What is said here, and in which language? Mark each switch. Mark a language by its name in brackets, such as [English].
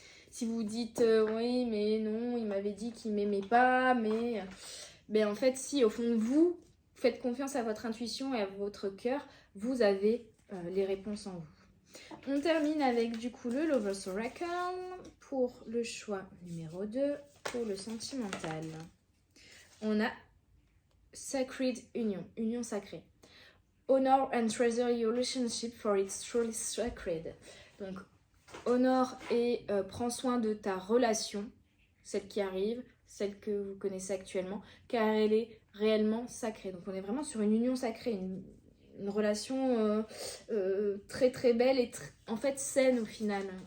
[French] Si vous dites oui, mais non, il m'avait dit qu'il m'aimait pas, mais en fait, si au fond de vous, faites confiance à votre intuition et à votre cœur, vous avez les réponses en vous. On termine avec du coup le Lover's Oracle pour le choix numéro 2, pour le sentimental. On a Sacred Union, union sacrée. [English] Honor and treasure your relationship for it's truly sacred. [French] Donc, honore et prends soin de ta relation, celle qui arrive, celle que vous connaissez actuellement, car elle est réellement sacrée. Donc, on est vraiment sur une union sacrée, une relation très très belle et en fait saine au final.